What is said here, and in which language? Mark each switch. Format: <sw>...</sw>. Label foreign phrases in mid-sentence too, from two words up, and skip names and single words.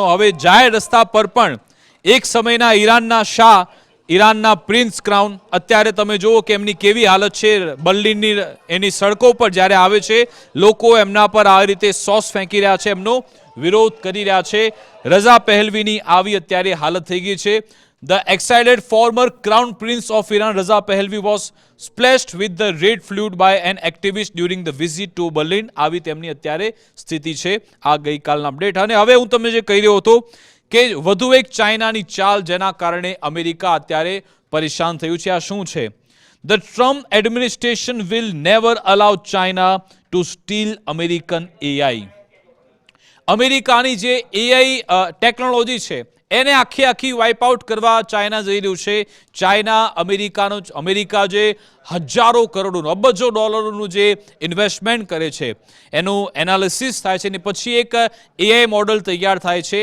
<gu>હવે જાહેર રસ્તા પર પણ એક સમયના ઈરાનના શાહ, ઈરાનના</gu> <en>prince crown,</en> <gu>અત્યારે તમે જુઓ કે એમની કેવી હાલત છે. બર્લિનની એની સડકો પર જ્યારે આવે છે લોકો એમના પર આ રીતે સોસ ફેંકી રહ્યા છે, એમનો વિરોધ કરી રહ્યા છે. રઝા પહેલવીની આવી અત્યારે હાલત થઈ ગઈ છે.</gu> <en>The excited former crown prince of Iran Raza Pahlavi was splashed with the red fluid by an activist during the visit to Berlin.</en> <gu>આવી તેમની અત્યારે સ્થિતિ છે. આ ગઈકાલના અપડેટ. અને હવે હું તમને જે કહી રહ્યો હતો કે વધુ એક ચાઇનાની ચાલ જેના કારણે અમેરિકા અત્યારે પરેશાન થયું છે. આ શું છે?</gu> <en>The Trump administration will never allow China to steal American AI.</en> <gu>અમેરિકાની જે</gu> <en>AI technology</en> <gu>છે એને આખી</gu> <en>wipe out</en> <gu>કરવા ચાઇના જઈ રહ્યું છે. અમેરિકા જે હજારો કરોડોનું, અબજો ડોલરોનું જે ઇન્વેસ્ટમેન્ટ કરે છે એનું એનાલિસિસ થાય છે અને પછી એક</gu> <en>AI model</en> <gu>તૈયાર થાય છે.</gu>